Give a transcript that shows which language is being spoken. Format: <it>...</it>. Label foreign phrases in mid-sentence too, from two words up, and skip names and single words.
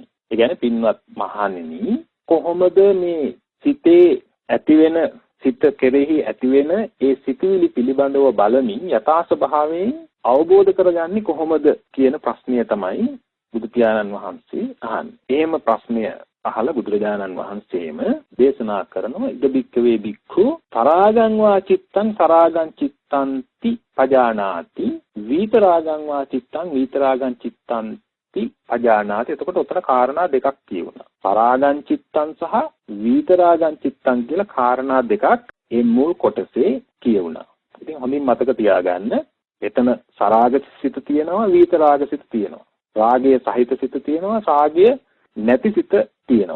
<si>ඒ කියන්නේ පින්වත් මහණෙනි කොහොමද මේ සිතේ ඇතිවෙන සිත කෙරෙහි ඇතිවෙන ඒ සිතුවිලි පිළිබඳව බලමින් යථා ස්වභාවයෙන් අවබෝධ කරගන්නේ කොහොමද කියන ප්‍රශ්නය තමයි බුදු පියාණන් වහන්සේ අහන්නේ. එහෙම ප්‍රශ්නය අහලා බුදුරජාණන් වහන්සේම දේශනා කරනවා</si> <pi>ඉද බික්කවේ බික්ඛු තරාගං වා චිත්තං තරාගං චිත්තන්ති පජානාති විතරාගං වා චිත්තං විතරාගං චිත්තන්ති පජානාති.</pi> <si>එතකොට උතර කාරණා දෙකක් කියුණා.</si> <pi>තරාගං චිත්තං</pi> <si>සහ</si> <pi>විතරාගං චිත්තං</pi> <si>කියලා කාරණා දෙකක් මේ මුල් කොටසේ කියුණා. ඉතින් හොඳින් මතක තියාගන්න එතන සරාග සිත තියෙනවා විතරාග සිත තියෙනවා. රාගයේ සහිත සිත තියෙනවා රාගය නැති සිත තියෙනවා.</si>